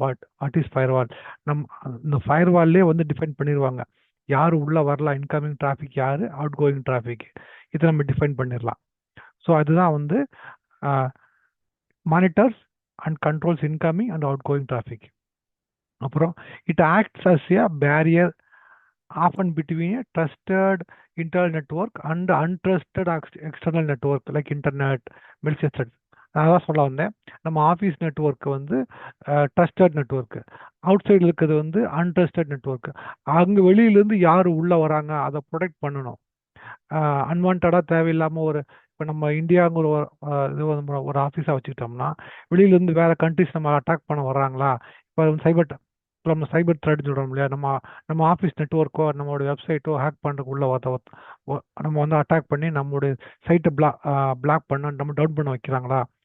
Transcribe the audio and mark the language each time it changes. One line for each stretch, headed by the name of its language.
English: What is firewall.
Tamil: நம் இந்த ஃபயர்வால்லே வந்து டிஃபைன் பண்ணிடுவாங்க யார் உள்ளே வரலாம், இன்கமிங் டிராஃபிக் யார், அவுட் கோயிங் டிராஃபிக், இதை நம்ம டிஃபைன் பண்ணிடலாம்.
English: so
Tamil: அதுதான் வந்து
English: Monitors and controls incoming and outgoing traffic. அப்புறம் it acts as a barrier often between a trusted internal network and untrusted external network like internet, mail system.
Tamil: அதான் சொல்ல வந்தேன், நம்ம ஆஃபீஸ் நெட்ஒர்க்கு வந்து trusted network, out சைடில் இருக்கிறது வந்து untrusted network. அங்கே வெளியிலேருந்து யார் உள்ளே வராங்க அதை ப்ரொடெக்ட் பண்ணணும். அன்வான்டாக தேவையில்லாமல் இப்போ நம்ம இந்தியாங்கிற இது ஒரு ஆஃபீஸாக வச்சுக்கிட்டோம்னா வெளியிலேருந்து வேறு கண்ட்ரிஸ் நம்ம அட்டாக் பண்ண வர்றாங்களா, இப்போ நம்ம சைபர் த்ரெட் சொல்கிறோம் இல்லையா, நம்ம ஆஃபீஸ் நெட்ஒர்க்கோ நம்மளோட வெப்சைட்டோ ஹேக் பண்ணுறதுக்கு உள்ள நம்ம வந்து அட்டாக் பண்ணி நம்மளுடைய சைட்டை பிளாக் பண்ண நம்ம டவுன் பண்ண வைக்கிறாங்களா.